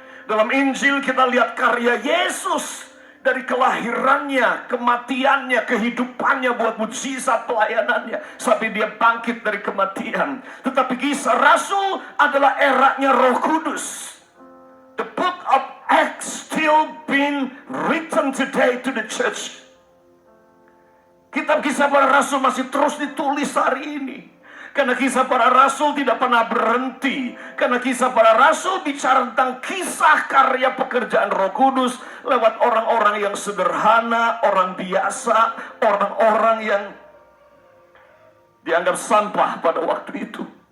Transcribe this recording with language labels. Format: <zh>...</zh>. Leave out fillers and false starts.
<id>Dalam Injil kita lihat karya Yesus dari kelahirannya, kematiannya, kehidupannya buat mujizat pelayanannya sampai dia bangkit dari kematian. Tetapi Kisah Rasul adalah eranya Roh Kudus.</id> <en>The book of Acts still being written today to the church.</en> <id>Kitab Kisah Para Rasul masih terus ditulis hari ini. Karena Kisah Para Rasul tidak pernah berhenti. Karena Kisah Para Rasul bicara tentang kisah karya pekerjaan Roh Kudus lewat orang-orang yang sederhana, orang biasa, orang-orang yang dianggap sampah pada waktu itu.</id>